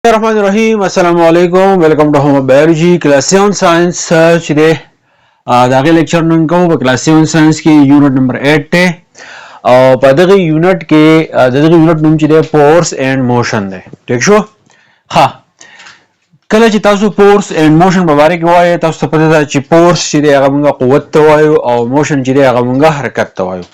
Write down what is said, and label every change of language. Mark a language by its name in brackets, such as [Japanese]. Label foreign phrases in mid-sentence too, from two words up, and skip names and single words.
[Arabic] بسم الله الرحمن الرحيم. السلام عليكم. [English] Welcome to Home Biology Class 7 Science today. [Pashto] دا غي لیکچر نن کوم په کلاس 7 ساينس کې [English] unit number [Pashto] 8 ته او په دغه یونټ کې دغه یونټ نوم چې دی [English] force and motion [Pashto] دی. ٹھیک شو؟ ها کله چې تاسو [English] force and motion [Pashto] په اړه کې وایي تاسو ته پته ده چې فورس چې دی هغه موږ قوت ته وایو او موشن چې دی هغه موږ حرکت ته وایو.